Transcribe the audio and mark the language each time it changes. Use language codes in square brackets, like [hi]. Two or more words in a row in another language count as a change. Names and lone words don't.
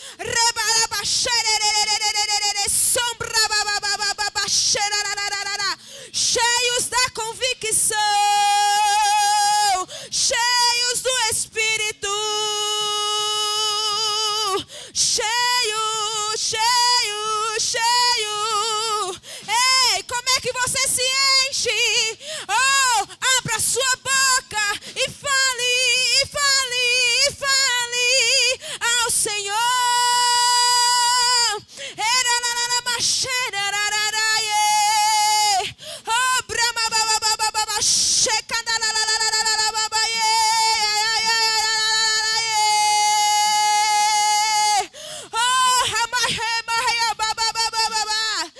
[pt] cheios da convicção, cheios do Espírito, cheio, cheio, cheio. Ei, como é que você se enche? Oh, abra sua boca e fale, e fale, e fale ao Senhor. Oh, brama baba baba baba checanda la la la la la la baba oh, hamahe mahaya baba baba baba.